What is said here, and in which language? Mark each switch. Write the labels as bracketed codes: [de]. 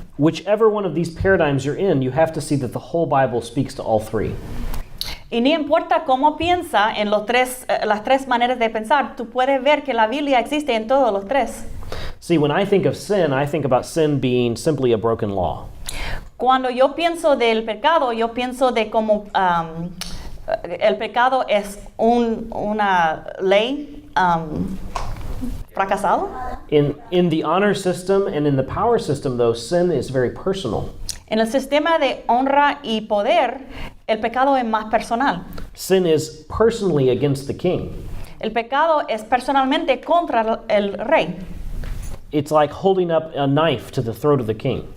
[en] Whichever one of these paradigms you're in, you have to see that the whole Bible speaks to all three. [es] Y no importa cómo piensa en las tres maneras de pensar, tú puedes ver que la Biblia existe en todos los tres. [en] See, when I think of sin, I think about sin being simply a broken law. [es] Cuando yo pienso del pecado, yo pienso de cómo el pecado es una ley fracasado. [en] In the honor system and in the power system, though, sin is very personal. [es] En el sistema de honra y poder, el pecado es más personal. [en] Sin is personally against the king. [es] El pecado es personalmente contra el rey. [en] It's like holding up a knife to the throat of the king.